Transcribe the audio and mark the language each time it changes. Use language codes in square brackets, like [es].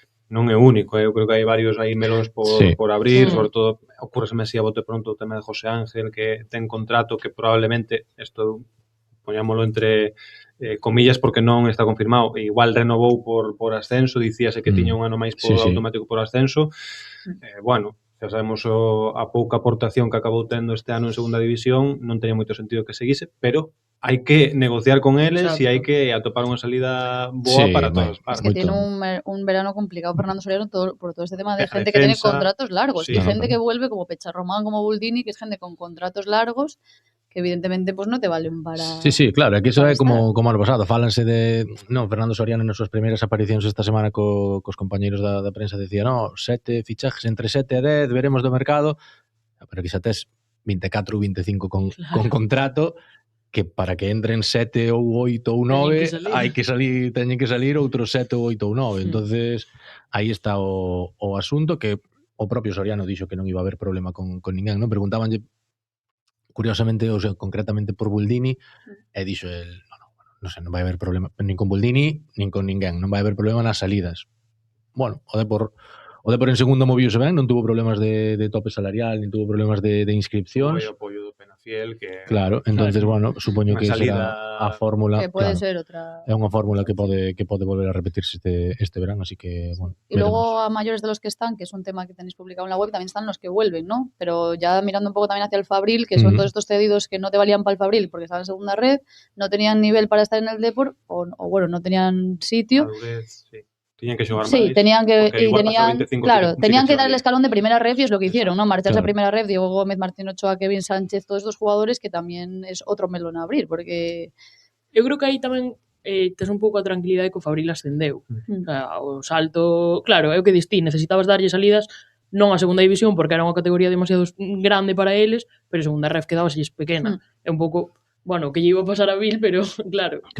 [gl] Non é único, eu creo que hai varios aí melóns por abrir, sobre todo ocurreseme así a bote pronto o tema de José Ángel, que ten contrato que probablemente, isto poñámolo entre comillas porque non está confirmado, igual renovou por ascenso, dicíase que tiña un ano máis por automático por ascenso, bueno, xa sabemos a pouca aportación que acabou tendo este ano en segunda división, non teña moito sentido que seguise, pero hai que negociar con eles e hai que atopar unha salida boa para todas as partes. [es] Es que tiene un verano complicado Fernando Soriano por todo este tema de gente que tiene contratos largos. Hay gente que vuelve como Pecharromán, como Buldini, que es gente con contratos largos que evidentemente pues no te valen para... [gl] Sí, claro, aquí eso é como ano pasado, fálanse de... Non, Fernando Soriano nas súas primeiras aparicións esta semana cos compañeiros da prensa decía, 7 fichajes, entre 7 e 10, veremos do mercado, pero que xa tes 24 ou 25 con contrato, que para que entren 7 ou 8 ou 9 teñen que salir outros 7 ou 8 ou 9. Entonces aí está o asunto, que o propio Soriano dixo que non iba a haber problema con ninguén, non? Preguntábanlle curiosamente, ou sea, concretamente por Buldini, e dixo el, non vai haber problema nin con Buldini nin con ninguén, non vai haber problema nas salidas. Bueno, o Depor en segundo moviuse ben, non tuvo problemas de tope salarial, nin tuvo problemas de inscripcións. O apoio do Penafiel, que... Claro, entonces, bueno, supoño que será a fórmula... Que pode ser outra... É unha fórmula que pode volver a repetirse este verano, así que, bueno... [es] Y luego a mayores de los que están, que es un tema que tenéis publicado en la web, también están los que vuelven, ¿no? Pero ya mirando un poco también hacia el Fabril, que son todos estos cedidos que no te valían para el Fabril porque estaban en segunda red, no tenían nivel para estar en el Depor, o bueno, no tenían sitio... [gl] Sí. Tenían que xogar máis. [es] Sí, tenían que dar el escalón de primera ref y es lo que hicieron, ¿no? Marcharse a primera ref, Diego Gómez, Martín Ochoa, Kevin Sánchez, todos estos jugadores que también es otro melón a abrir, porque... [gl] Eu creo que aí tamén tes un pouco a tranquilidade que o Fabril ascendeu. O salto, claro, é o que distí, necesitabas darlle salidas non a segunda división porque era unha categoría demasiado grande para eles, pero a segunda ref quedábaselles pequena. É un pouco... Bueno, que lle iba a pasar a Vil, pero claro.